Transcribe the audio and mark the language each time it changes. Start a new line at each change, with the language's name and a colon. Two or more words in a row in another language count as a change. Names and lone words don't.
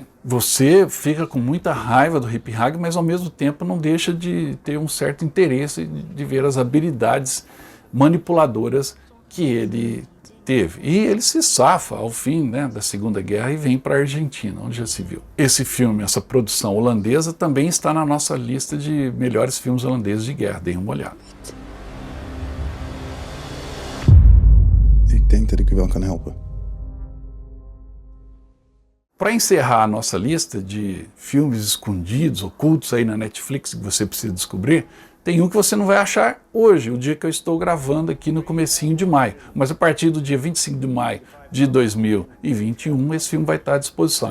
Portuguese: Você fica com muita raiva do Rip Hagen, mas ao mesmo tempo não deixa de ter um certo interesse de ver as habilidades manipuladoras que ele teve. E ele se safa ao fim, né, da Segunda Guerra e vem para a Argentina, onde já se viu. Esse filme, essa produção holandesa, também está na nossa lista de melhores filmes holandeses de guerra. Deem uma olhada.
Dutch: Ik denk dat ik u wel kan helpen.
Portuguese: Para encerrar a nossa lista de filmes escondidos, ocultos aí na Netflix que você precisa descobrir, tem um que você não vai achar hoje, o dia que eu estou gravando aqui no comecinho de maio. Mas a partir do dia 25 de maio de 2021, esse filme vai estar à disposição.